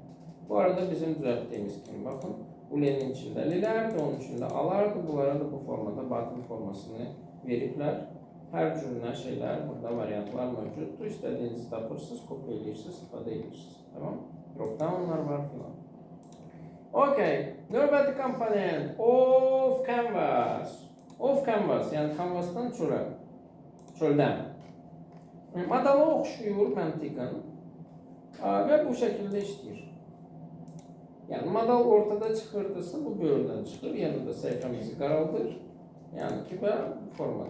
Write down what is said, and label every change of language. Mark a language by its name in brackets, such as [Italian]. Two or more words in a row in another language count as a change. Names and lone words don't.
[Azerbaijani] Bu arada bizim düzəltdiyimiz kimi, baxın, ulenin içində lilərdir, onun içində alardır, bunlara da bu formada button formasını veriblər. Hər cürünə şeylər, burada variantlar mövcuddur. İstədiyinizi tapırsınız, kopya edirsiniz, istifadə edirsiniz. Tamam? Drop-downlar var filan. Okey. Növbəti komponent [English] of canvas. Of canvas, [Azerbaijani] yəni canvasdan çöldən. Modala oxşuyur məntiqən və bu şəkildə işləyir. Yani model ortada çıxırdısa bu böyrdən çıxır. Yəni də səhifəmizi qaraldır. Yəni ki və bu formada.